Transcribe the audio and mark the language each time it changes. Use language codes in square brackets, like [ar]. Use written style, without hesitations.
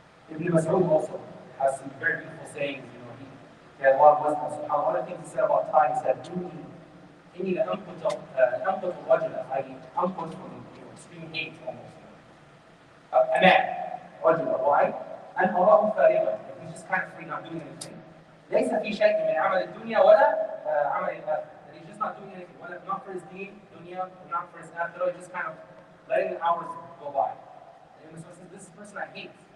[en] Ibn Mas'ud also has some very beautiful sayings. He had a lot of wisdom. So one of the things he said about time, he said, [ar] "Inni la anqut al-rajula," [en] i.e., anqut from extreme hate almost. A man, rajula, why? And Allah fariqa, he's just kind of free, not doing anything. [ar] ليس في شيء من عمل الدنيا ولا عمل الآخرة. [en] He's just not doing anything, not for his deen, dunya, not for his akhirah, just kind of letting the hours go by. And so says, this person I hate.